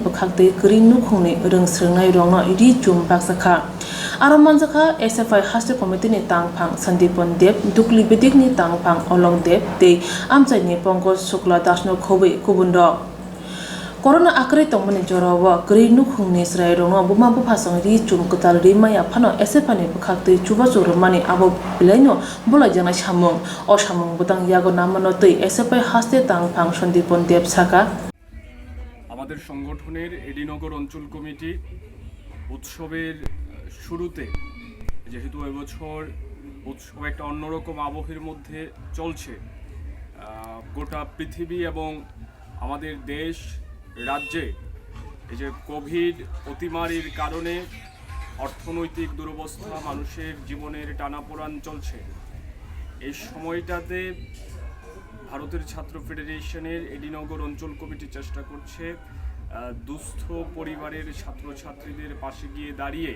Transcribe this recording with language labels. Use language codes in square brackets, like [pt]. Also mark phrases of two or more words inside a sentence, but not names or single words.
[trp] bwkhakdui kwrwi nukhungni rwngswrwngnairogno Richum bakjakha aro manjakha SFI haste committee ni tangphang Sandipon Deb dukli bedik ni tangphang Olong Deb tei amchai ni Pongkos Shukla dasno khobui kubundo Corona akre tongmani jorowo kwrwi nukhungni srairogno buma bufasang Richum kwtal rimaya phano SFI ni bwkhaktui chubachu rwmani abo bilaino bolaijana samung o samung butang yago namano tei SFI haste tangphang Sandipon Deb saka [bn] আমাদের সংগঠনের এডিনগর অঞ্চল কমিটি উৎসবের শুরুতে যেহেতু এবছর উৎসব একটা অন্যরকম আবহের মধ্যে চলছে গোটা পৃথিবী এবং আমাদের দেশ রাজ্যে এই যে কোভিড অতিমারির কারণে অর্থনৈতিক দুরবস্থা মানুষের জীবনের টানাপোড়েন চলছে এই সময়টাতে ভারতের ছাত্র ফেডারেশনের এডিনগর অঞ্চল কমিটি চেষ্টা করছে দুস্থ পরিবারের ছাত্রছাত্রীদের পাশে গিয়ে দাঁড়িয়ে